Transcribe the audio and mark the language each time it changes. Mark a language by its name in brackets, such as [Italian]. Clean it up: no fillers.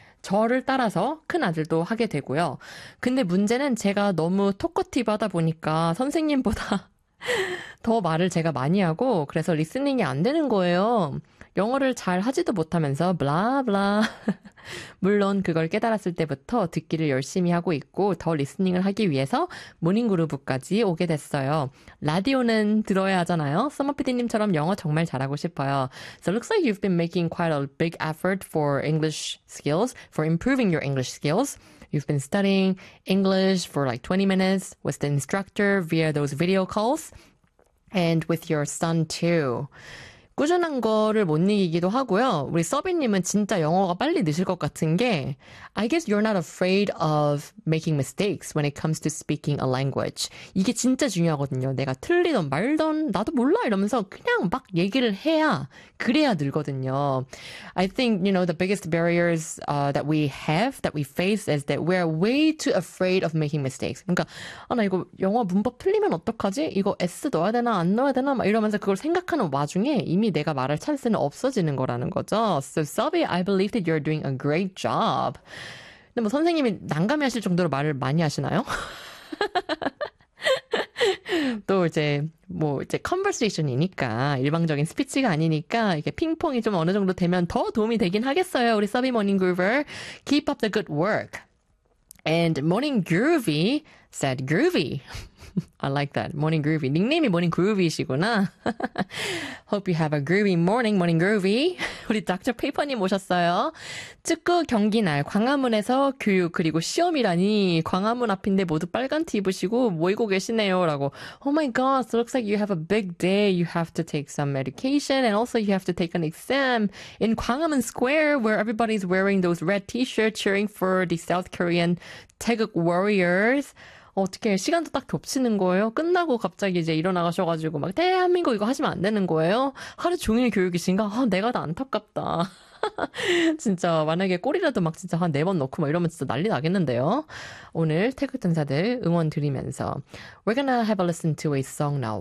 [Korean] 저를 따라서 큰 아들도 하게 되고요. 근데 문제는 제가 너무 토커티브하다 보니까 선생님보다 더 말을 제가 많이 하고 그래서 리스닝이 안 되는 거예요. 영어를 잘 하지도 못하면서 블라 블라. 물론 그걸 깨달았을 때부터 듣기를 열심히 하고 있고 더 리스닝을 하기 위해서 모닝그루브까지 오게 됐어요. 라디오는 들어야 하잖아요. 써머피디님처럼 영어 정말 잘하고 싶어요. [English] So it looks like you've been making quite a big effort for English skills, for improving your English skills. You've been studying English for like 20 minutes with the instructor via those video calls and with your son too. [Korean] 꾸준한 거를 못 이기기도 하고요. 우리 서비님은 진짜 영어가 빨리 느실 것 같은 게, [English] I guess you're not afraid of making mistakes when it comes to speaking a language. [Korean] 이게 진짜 중요하거든요. 내가 틀리던 말던 나도 몰라 이러면서 그냥 막 얘기를 해야, 그래야 늘거든요. [English] I think, you know, the biggest barriers that we have, that we face is that we're way too afraid of making mistakes. [Korean] 그러니까, 아, 나 이거 영어 문법 틀리면 어떡하지? 이거 S 넣어야 되나, 안 넣어야 되나? 막 이러면서 그걸 생각하는 와중에 이미 내가 말할 찬스는 없어지는 거라는 거죠. [English] So, Sabi, I believe that you're doing a great job. [Korean] 근데 뭐 선생님이 난감해하실 정도로 말을 많이 하시나요? 또 이제 뭐 이제 컨버세이션이니까 일방적인 스피치가 아니니까 이게 핑퐁이 좀 어느 정도 되면 더 도움이 되긴 하겠어요. [English] 우리 Sabi Morning Groover, keep up the good work. And Morning Groovy said Groovy. I like that. Morning Groovy. [Korean] 닉네임이 Morning Groovy이시구나. [English] Hope you have a groovy morning, Morning Groovy. [Korean] 우리 닥터 페이퍼님 오셨어요. 축구 경기 날 광화문에서 교육 그리고 시험이라니 광화문 앞인데 모두 빨간 티 입으시고 모이고 계시네요. 라고. [English] Oh my gosh, looks like you have a big day. You have to take some medication and also you have to take an exam in Gwanghwamun Square where everybody's wearing those red t-shirts cheering for the South Korean 태극 warriors. [Korean] 어떻게 시간도 딱 겹치는 거예요? 끝나고 갑자기 이제 일어나가셔가지고 막 대한민국 이거 하시면 안 되는 거예요? 하루 종일 교육이신가? 아, 내가 더 안타깝다. 진짜 만약에 꼬리라도 막 진짜 한네번 넣고 막 이러면 진짜 난리 나겠는데요? 오늘 태극 전사들 응원 드리면서 [English] We're gonna have a listen to a song now.